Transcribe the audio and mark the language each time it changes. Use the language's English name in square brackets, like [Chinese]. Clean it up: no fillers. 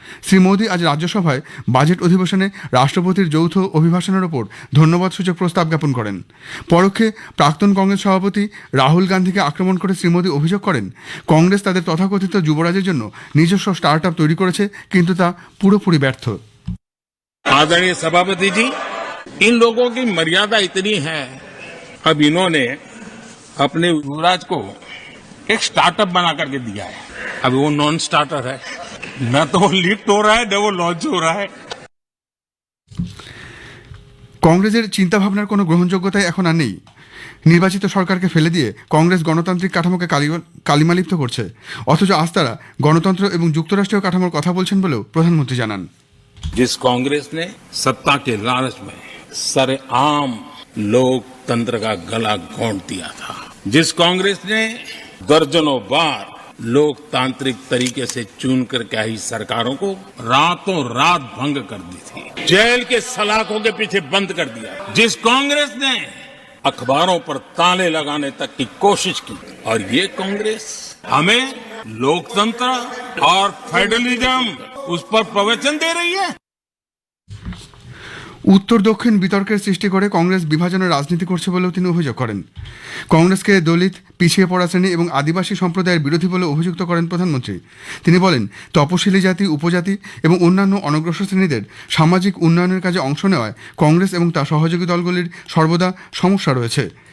[Bangla] শ্রী মোদী আজ রাজ্যসভায় বাজেট অধিবেশনে রাষ্ট্রপতির যৌথ অভিভাষণের ওপর ধন্যবাদসূচক প্রস্তাব জ্ঞাপন করেন। পরোক্ষে প্রাক্তন কংগ্রেস সভাপতি রাহুল গান্ধীকে আক্রমণ করে শ্রী মোদী অভিযোগ করেন কংগ্রেস তাদের তথাকথিত যুবরাজের জন্য নিজস্ব স্টার্টআপ তৈরি করেছে, কিন্তু তা পুরোপুরি ব্যর্থ। [Hindi] आदरणीय सभापति जी, इन लोगों की मर्यादा इतनी है, अब इन्होंने अपने युवराज को एक स्टार्टअप बना करके दिया है। अभी वो नॉन स्टार्टर है, न तो वो लिफ्ट हो रहा है न वो लॉन्च हो रहा है। [Bangla] কংগ্রেসের চিন্তাভাবনার কোনো গ্রহণযোগ্যতাই এখন আর নেই। নির্বাচিত সরকারকে ফেলে দিয়ে কংগ্রেস গণতান্ত্রিক কাঠামোকে কালিমালিপ্ত করছে, অথচ আজ তারা গণতন্ত্র এবং যুক্তরাষ্ট্রীয় কাঠামোর কথা বলছেন বলেও প্রধানমন্ত্রী জানান। [Hindi] जिस कांग्रेस ने सत्ता के लालच में सरेआम लोकतंत्र का गला घोंट दिया था, जिस कांग्रेस ने दर्जनों बार लोकतांत्रिक तरीके से चुनकर के आई सरकारों को रातों रात भंग कर दी थी, जेल के सलाखों के पीछे बंद कर दिया, जिस कांग्रेस ने अखबारों पर ताले लगाने तक की कोशिश की, और ये कांग्रेस हमें लोकतंत्र और फेडरलिज्म उस पर प्रवचन दे रही है। [Bangla] উত্তর দক্ষিণ বিতর্কের সৃষ্টি করে কংগ্রেস বিভাজনের রাজনীতি করছে বলেও তিনি অভিযোগ করেন। কংগ্রেসকে দলিত, পিছিয়ে পড়া শ্রেণী এবং আদিবাসী সম্প্রদায়ের বিরোধী বলে অভিযুক্ত করেন প্রধানমন্ত্রী। তিনি বলেন তপশিলি জাতি, উপজাতি এবং অন্যান্য অনগ্রসর শ্রেণীদের সামাজিক উন্নয়নের কাজে অংশ নেওয়ায় কংগ্রেস এবং তার সহযোগী দলগুলির সর্বদা সমস্যা রয়েছে।